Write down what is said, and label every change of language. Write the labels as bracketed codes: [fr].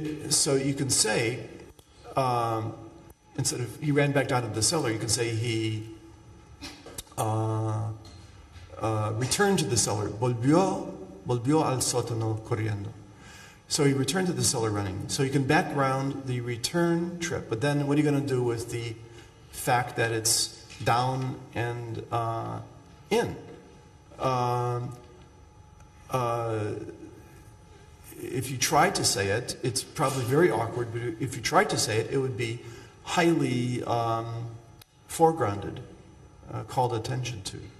[en] So you can say, instead of he ran back down to the cellar, you can say he returned to the cellar. [es] Volvió al sótano corriendo. [en] So he returned to the cellar running. So you can background the return trip, but then what are you going to do with the fact that it's down and in? If you tried to say it, it's probably very awkward, but if you tried to say it, it would be highly foregrounded, called attention to.